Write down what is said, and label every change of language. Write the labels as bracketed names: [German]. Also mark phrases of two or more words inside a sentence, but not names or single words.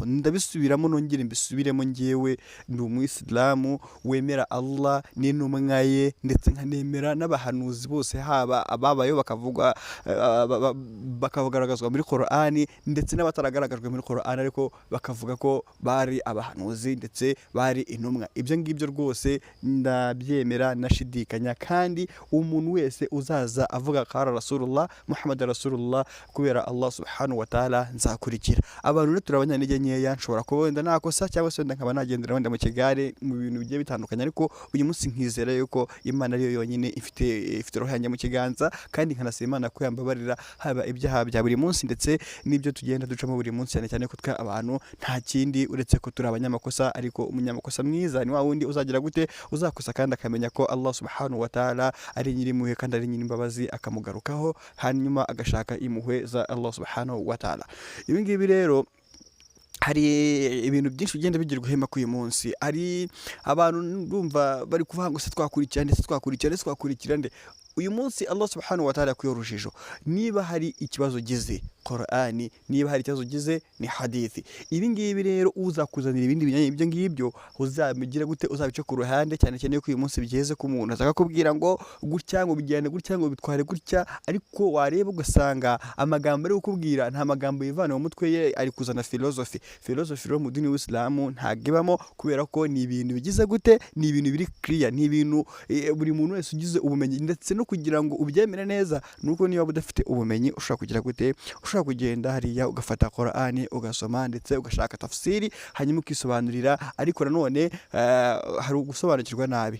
[Kinyarwanda] Ndabisubiramo nongere mbisubiremo, ngewe ni umuyisilamu wemera Allah n'intumwa ye ndetse nkanemera n'abahanuzi bose, haba ababayeho bakagaragazwa muri Qur'ani ndetse n'abataragaragajwe muri Qur'ani ariko bakavuga ko bari abahanuzi ndetse bari intumwa. Ibyo ngibyo rwose ndabyemera nashidikanya, kandi umuntu wese uzaza avuga [Arabic] قال رسول الله محمد رسول الله [Kinyarwanda] kubera [Arabic] الله سبحانه وتعالى [Kinyarwanda] nzakurikira. Abantu rero turabanyantege nkeya, nshobora kuba wenda nakosa cyangwa se wenda nkaba nagendera wenda mu kigare mu bintu bigiye bitandukanye, ariko uyu munsi nkizera yuko Imana ariyo yonyine ifite roho yanjye mu kiganza, kandi nkanasaba Imana ko yambabarira haba ibyaha bya buri munsi ndetse n'ibyo tugenda ducamo buri munsi, cyane cyane ko twe abantu nta kindi uretse ko turi abanyamakosa, ariko umunyamakosa mwiza ni wa wundi uzagira gute, uzakosa kandi akamenya ko [Arabic] الله سبحانه وتعالى [Kinyarwanda] ari nyir'impuhwe kandi ari nyir'imbabazi, akamugarukaho hanyuma agashaka impuhwe za [Arabic] الله سبحانه وتعالى. [Kinyarwanda] Ibi ngibi rero hari ibintu byinshi bigenda bigirwa hema k'uyu munsi, ari abantu ndumva bari kuvuga ngo se twakurikira nde. Uyu munsi [Arabic] الله سبحانه وتعالى [Kinyarwanda] yakuye urujijo. Niba hari ikibazo gize Qur'ani, niba hari ikibazo gize ni hadithi. Ibi ngibi rero uzakuzanira ibindi binyanye ibyo ngibyo uzabigira gute, uzabice ku ruhande, cyane cyane ko uyu munsi bigeze ku muntu azaka kubwira ngo gutya ngo bigende gutya ngo bitware gutya, ariko wareba ugasanga amagambo ari kukubwira nta magambo yivana mu mutwe ye, ari kuzana philosophy rero mu dini w'Islamu ntagibamo, kubera ko ni ibintu bigize gute, ni ibintu biri clear, ni ibintu buri muntu wese ugize ubumenyi ndetse no kugira ngo ubyemere neza nuko niba udafite ubumenyi ushobora kugira gute, ushobora kugenda hariya ugafata Qur'ani ugasoma ndetse ugashaka tafsiri hanyuma ukisobanurira, ariko nanone hari ugusobanukirwa nabi.